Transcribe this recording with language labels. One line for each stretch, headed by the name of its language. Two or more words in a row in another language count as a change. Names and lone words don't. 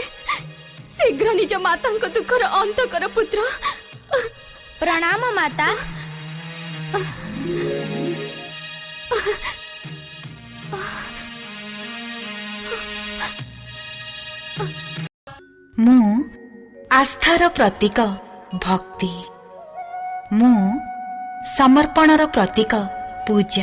Odia: ଶୀଘ୍ର ନିଜ ମାତାଙ୍କ ଦୁଃଖର ଅନ୍ତ କର ପୁତ୍ର। ପ୍ରଣାମ ମାତା। ମୁଁ ଆସ୍ଥାର ପ୍ରତୀକ ଭକ୍ତି, ମୁଁ ସମର୍ପଣର ପ୍ରତୀକ ପୂଜା।